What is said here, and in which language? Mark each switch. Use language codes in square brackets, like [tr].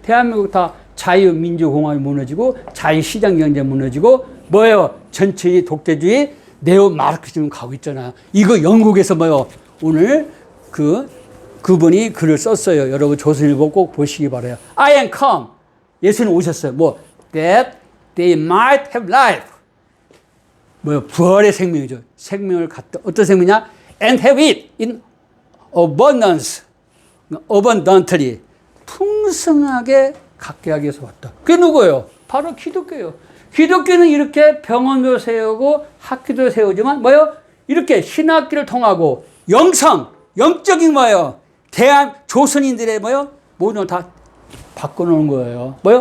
[ko] 대한민국 다 자유민주공화국이 무너지고 자유시장경제 무너지고 뭐예요? 전체주의 독재주의 네오마르크즘으로 가고 있잖아요. 이거 영국에서 뭐예요? 오늘 그분이 글을 썼어요. 여러분 조선일보 꼭 보시기 바라요. [en] I am come. [ko] 예수님 오셨어요. [en] that they might have life. [ko] 부활의 생명이죠. 생명을 갖다. 어떤 생명이냐? [en] And have it in abundance. abundantly. [ko] 풍성하게 갖게 하기 위해서 왔다. 그게 누구예요? 바로 기독교예요. 기독교는 이렇게 병원도 세우고 학교도 세우지만 이렇게 신학기를 통하고 영적인 조선인들의 모든 걸 다 바꿔놓은 거예요.